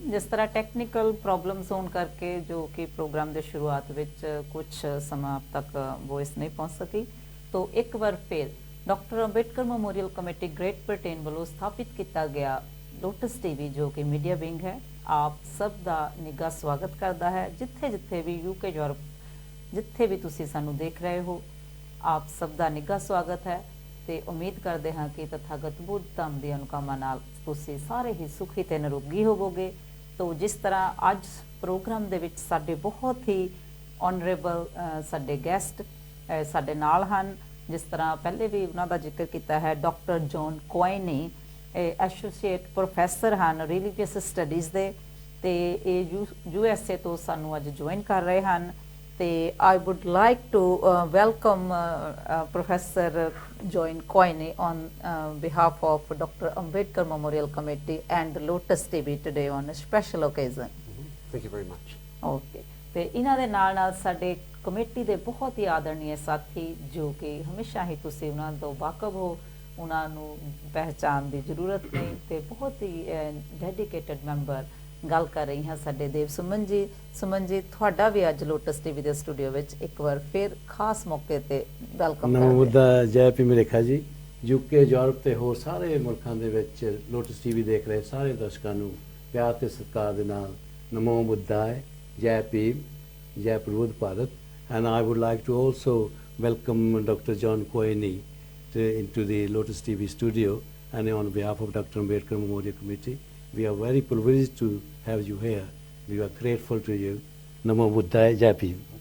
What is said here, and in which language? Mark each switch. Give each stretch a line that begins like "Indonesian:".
Hindi: जिस तरह technical problems
Punjabi: होने करके
Hindi: जो कि प्रोग्राम के शुरुआत विच कुछ समा तक वॉइस नहीं पहुँच सकी, तो एक बार फिर
Punjabi: doctor Ambedkar memorial committee great Britain ਵੱਲੋਂ ਸਥਾਪਿਤ ਕੀਤਾ ਗਿਆ ਲੋਟਸ ਟੀਵੀ ਜੋ ਕਿ ਮੀਡੀਆ ਵਿੰਗ ਹੈ, ਆਪ ਸਭ ਦਾ ਨਿੱਘਾ ਸਵਾਗਤ ਕਰਦਾ ਹੈ। ਜਿੱਥੇ ਵੀ ਯੂਕੇ ਯੂਰਪ ਜਿੱਥੇ ਵੀ ਤੁਸੀਂ ਸਾਨੂੰ ਦੇਖ ਰਹੇ ਹੋ, ਆਪ ਸਭ ਦਾ ਨਿੱਘਾ ਸਵਾਗਤ ਹੈ ਤੇ ਉਮੀਦ ਕਰਦੇ ਹਾਂ ਕਿ ਤਥਾਗਤ ਬੁੱਧ ਧੰਮ ਦੀ ਅਨੁਕੰਪਾ ਨਾਲ ਤੁਸੀਂ ਸਾਰੇ ਹੀ ਸੁਖੀ ਤੇ ਨਿਰੋਗੀ ਹੋਵੋਗੇ। ਤੋ ਜਿਸ ਤਰ੍ਹਾਂ ਅੱਜ ਪ੍ਰੋਗਰਾਮ ਦੇ ਵਿੱਚ ਸਾਡੇ ਬਹੁਤ ਹੀ ਆਨਰੇਬਲ ਸਾਡੇ ਗੈਸਟ ਸਾਡੇ ਨਾਲ ਹਨ, ਜਿਸ ਤਰ੍ਹਾਂ ਪਹਿਲੇ ਵੀ ਉਹਨਾਂ ਦਾ ਜ਼ਿਕਰ ਕੀਤਾ ਹੈ, ਡਾਕਟਰ ਜੌਨ ਕੁਆਇਨੀ ਐਸੋਸੀਏਟ ਪ੍ਰੋਫੈਸਰ ਹਨ ਰਿਲੀਜੀਅਸ ਸਟੱਡੀਜ਼ ਦੇ ਤੇ ਇਹ USA ਤੋਂ ਸਾਨੂੰ ਅੱਜ ਜੁਆਇਨ ਕਰ ਰਹੇ ਹਨ। ਤੇ
English: I would like to welcome Professor Jon Keune on behalf of Dr. Ambedkar Memorial Committee and Lotus TV today on a special occasion. Thank you very much. Okay.
Punjabi: ਤੇ ਇਹਨਾਂ ਦੇ ਨਾਲ ਸਾਡੇ ਕਮੇਟੀ ਦੇ ਬਹੁਤ ਹੀ ਆਦਰਣੀय ਸਾਥੀ ਜੋ ਕਿ ਹਮੇਸ਼ਾ ਹੀ ਤੁਸੀਂ ਉਹਨਾਂ ਤੋਂ ਵਾਕਫ ਹੋ, ਉਹਨਾਂ ਨੂੰ ਪਹਿਚਾਣ ਦੀ ਜ਼ਰੂਰਤ ਨਹੀਂ ਤੇ ਬਹੁਤ ਹੀ ਡੈਡੀਕੇਟਡ ਮੈਂਬਰ ਗੱਲ ਕਰ ਰਹੀ ਹਾਂ ਸਾਡੇ ਦੇਵ ਸੁਮਨ ਜੀ। ਸੁਮਨ ਜੀ, ਤੁਹਾਡਾ ਵੀ ਅੱਜ ਲੋਟਸ ਟੀਵੀ ਦੇ ਸਟੂਡੀਓ ਵਿੱਚ ਇੱਕ ਵਾਰ ਫਿਰ ਖਾਸ ਮੌਕੇ ਤੇ ਵੈਲਕਮ ਨਮੋ ਬੁੱਧਾ, ਜੈ ਭੀਮ ਰੇਖਾ ਜੀ। ਯੂਕੇ ਯੂਰਪ ਤੇ ਹੋਰ ਸਾਰੇ ਮੁਲਕਾਂ ਦੇ ਵਿੱਚ ਲੋਟਸ ਟੀਵੀ ਦੇਖ ਰਹੇ ਸਾਰੇ ਦਰਸ਼ਕਾਂ ਨੂੰ ਪਿਆਰ ਤੇ ਸਤਿਕਾਰ ਦੇ ਨਾਲ ਨਮੋ ਬੁੱਧਾ, ਜੈ ਭੀਮ, ਜੈ ਪ੍ਰਬੁੱਧ Bharat.
English: And I would like to also welcome Dr. Jon Keune into the Lotus TV studio, and on behalf of Dr. Ambedkar Memorial Committee, we are very privileged to have you here. We are grateful to you. Namo Buddhaya, Jai Bhim.